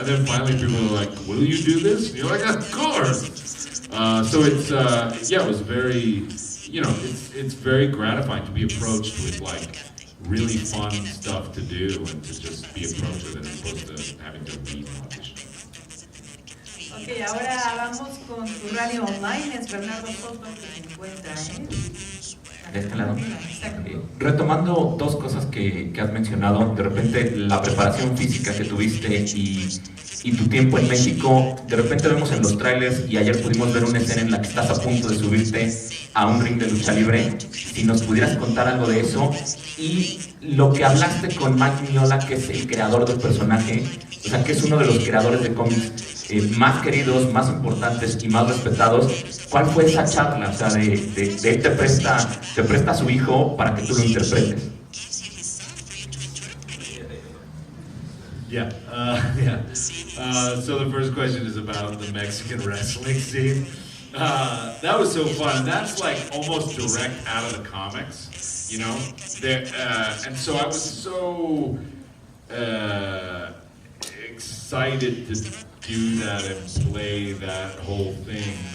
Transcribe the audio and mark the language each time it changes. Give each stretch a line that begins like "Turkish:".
English: And then finally people are like, will you do this? And you're like, of course! So it's, yeah, it was very, you know, it's very gratifying to be approached with like really fun stuff to do and to just be approached with it as opposed to having to read an audition.
Spanish: Ok, ahora vamos con tu radio online, es Bernardo Soto que se encuentra, De este lado. Exacto. Retomando dos cosas que has mencionado, de repente la preparación física que tuviste y tu tiempo en México, de repente vemos en los trailers y ayer pudimos ver una escena en la que estás a punto de subirte a un ring de lucha libre. Si nos pudieras contar algo de eso y lo que hablaste con Mike Mignola, que es el creador del personaje, o sea, que es uno de los creadores de cómics más queridos, más importantes y más respetados. ¿Cuál fue esa charla? O sea, de él te presta a su hijo para que tú lo interpretes.
English: Yeah, yeah. So the first question is about the Mexican wrestling scene. That was so fun. That's like almost direct out of the comics, you know? And so I was so excited to do that and play that whole thing.